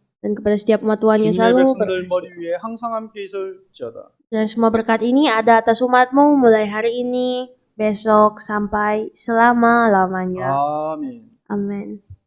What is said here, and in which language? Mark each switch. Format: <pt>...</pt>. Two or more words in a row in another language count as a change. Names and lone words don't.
<id>Dan kepada setiap umat Tuhan yang</id> <ko>주님의</ko> <id>selalu</id> <ko>백성들</ko> <id>berhasil.</id> <ko>머리 위에 항상 함께 있을지어다.</ko> <id>Dan semua berkat ini ada atas umatmu mulai hari ini, besok, sampai selama-lamanya.</id> <ko>아멘.</ko> <id>Amin.</id>